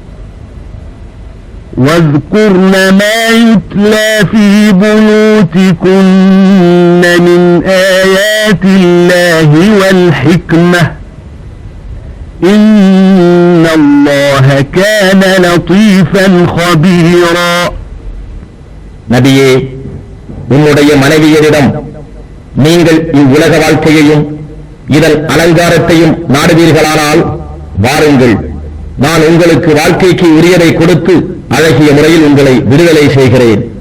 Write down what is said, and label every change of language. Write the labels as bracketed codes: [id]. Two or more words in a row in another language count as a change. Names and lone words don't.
[ar] واذكرن ما يتلى في بيوتكن من آيات الله والحكمة إن الله كان لطيفا خبيرا [ta] நபியே, உன்னுடைய மனைவியரிடம் நீங்கள் இவ்வுலக வாழ்க்கையையும் இதன் அலங்காரத்தையும் நாடுவீர்களானால் வாருங்கள், நான் உங்களுக்கு வாழ்க்கைக்கு உரியதை கொடுத்து அழகிய முறையில் உங்களை விடுதலை செய்கிறேன்.